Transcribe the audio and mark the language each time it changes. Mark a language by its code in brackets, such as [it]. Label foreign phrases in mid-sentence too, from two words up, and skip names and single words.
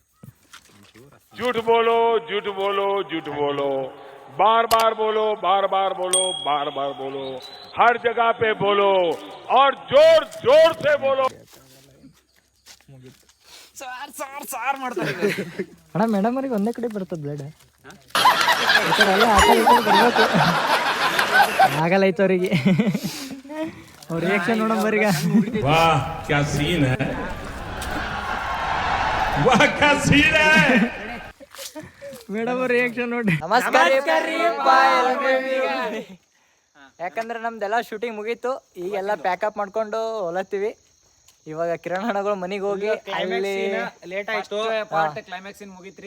[hi] झूठ बोलो झूठ बोलो झूठ बोलो, बार बार बोलो, बार बार बोलो, बार बार बोलो, हर जगह पे बोलो और जोर जोर से बोलो. [kn] ಅಣ್ಣ ಮೇಡಮ್ ಅವ್ರಿಗೆ ಒಂದೇ ಕಡೆ ಬರ್ತದ ಬ್ಲಡ್. ಈ ಕಡೆ ಎಲ್ಲ ಆ ಕಡೆ ಈ ಕಡೆ ಬರ್ಬೇಕು. ಆಗಲ್ಲ ಐತೆ ಅವ್ರಿಗೆ. ಅವ್ರ ರಿಯಾಕ್ಷನ್ ನೋಡೋಣ ಬರ್ಗ. [hi] वाह क्या सीन है. [kn] ಮೇಡಮ್ ರಿಯಾಕ್ಷನ್ ನೋಡಿ. ನಮಸ್ಕಾರ ಯಾಕಂದ್ರೆ ನಮ್ದೆಲ್ಲ ಶೂಟಿಂಗ್ ಮುಗೀತು, ಈಗೆಲ್ಲ ಪ್ಯಾಕಪ್ ಮಾಡ್ಕೊಂಡು ಹೊಲತ್ತೀವಿ. ಇವಾಗ ಕಿರಣ್ ಹಣ್ಣಗಳು ಮನೆಗೆ ಹೋಗಿ ಅಲ್ಲಿ ಲೇಟ್ ಆಯ್ತು. ಪಾರ್ಟ್ ಕ್ಲೈಮ್ಯಾಕ್ಸ್ ಮುಗಿತ್ರಿ.